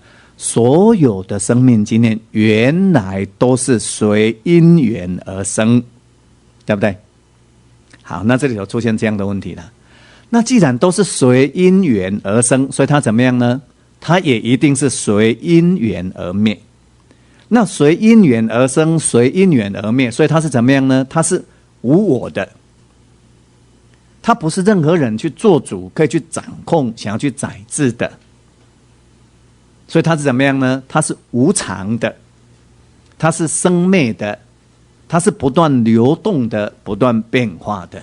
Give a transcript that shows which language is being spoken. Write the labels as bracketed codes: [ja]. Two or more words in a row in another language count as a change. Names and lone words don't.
[zh] 所有的生命經驗原來都是隨因緣而生，對不對？好，那這裡頭出現這樣的問題了。那既然都是隨因緣而生，所以他怎麼樣呢？他也一定是隨因緣而滅。那隨因緣而生，隨因緣而滅，所以他是怎麼樣呢？他是無我的。他不是任何人去做主，可以去掌控，想要去宰制的。所以他是怎麼樣呢？他是無常的，他是生滅的，他是不斷流動的，不斷變化的。